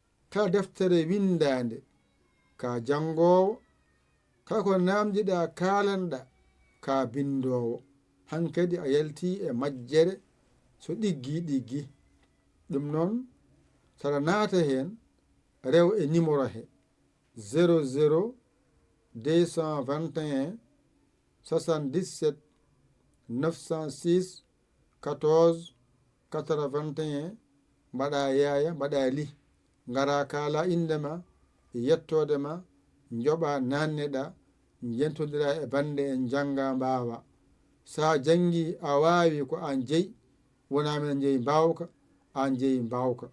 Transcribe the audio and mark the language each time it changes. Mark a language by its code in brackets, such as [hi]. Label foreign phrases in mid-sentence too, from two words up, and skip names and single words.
[ff] Kala deftere windande, ka jangowo, kala ko namdiɗa kalanɗa, ka bindowo. Hankadi a yalti e majjere so ɗiggi ɗiggi. Ɗum noon, saɗa naata hen, rew e numéro he, [fr] zéro zéro deux cent vingt et un soixante-dix-sept neuf cent six quatorze quatre-vingt-un. [ff] Mbaɗa yaya, mbaɗa li. Ngara kala indema, yettodema, njoɓa nanneɗa, jentodira e bande en janga mbawa. Sa jangi a wawi ko an jeyi, wona men jeyi mbawka, an jeyi mbawka.